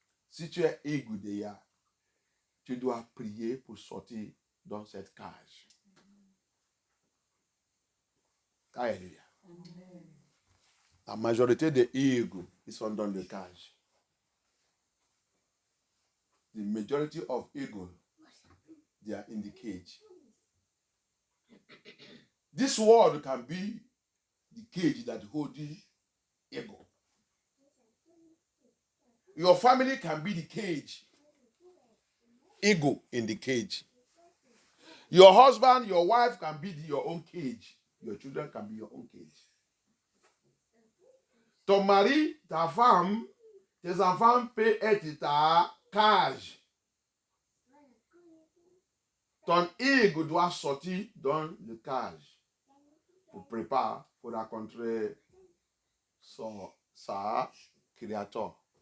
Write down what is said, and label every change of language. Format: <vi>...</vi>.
<fr>Si tu es égoudéa, tu dois prier pour sortir dans cette cage. Alléluia. La majorité des égos, ils sont dans le cage.</fr> <en>The majority of ego, they are in the cage. This world can be the cage that holds ego. Your family can be the cage. Ego in the cage. Your husband, your wife can be your own cage. Your children can be your own cage.</en> <fr>Ton mari, ta femme, tes enfants peuvent être ta cage. Ton ego doit sortir dans le cage pour préparer, pour rencontrer sa créateur.</fr>